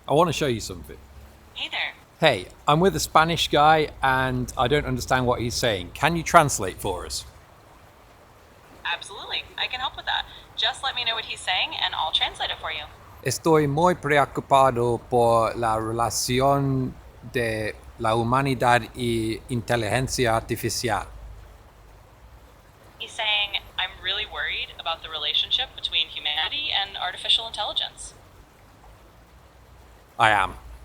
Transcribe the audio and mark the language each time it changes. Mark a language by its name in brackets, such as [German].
[English] I want to show you something. Hey there. Hey, I'm with a Spanish guy and I don't understand what he's saying. Can you translate for us? Absolutely. I can help with that. Just let me know what he's saying and I'll translate it for you. [Spanish] Estoy muy preocupado por la relación de la humanidad y inteligencia artificial. [English] He's saying, I'm really worried about the relationship between humanity and artificial intelligence. I am.